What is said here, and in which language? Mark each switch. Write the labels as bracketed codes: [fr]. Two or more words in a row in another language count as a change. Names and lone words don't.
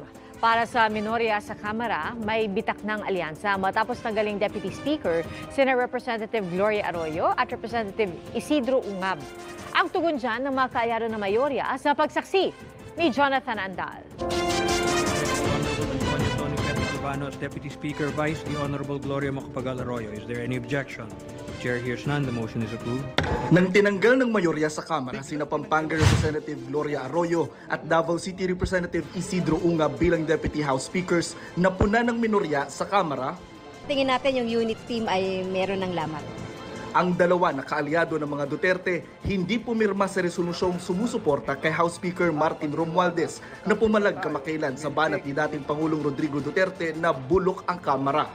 [tl] Para sa minorya sa Kamara, may bitak ng alyansa matapos tanggaling [en] Deputy Speaker [tl] sina Representative Gloria Arroyo at Representative Isidro Ungab. Ang tugon dyan ng mga kaayaro na mayorya sa pagsaksi ni Jonathan Andal. [en] As Deputy Speaker Vice, the Honorable Gloria Macapagal Arroyo. Is there any objection? Chair hears none. The motion is approved. [tl] Nang tinanggal ng mayorya sa Kamara, sina Pampanga Representative Gloria Arroyo at Davao City Representative Isidro Ungab bilang [en] Deputy House Speakers, [tl] napuna ng minorya sa Kamara. Tingin natin yung [en] unit team [tl] ay meron ng lamat. Ang dalawa na kaalyado ng mga Duterte hindi pumirma sa resolusyong sumusuporta kay House Speaker Martin Romualdez na pumalag kamakailan sa banat ni dating Pangulong Rodrigo Duterte na bulok ang Kamara.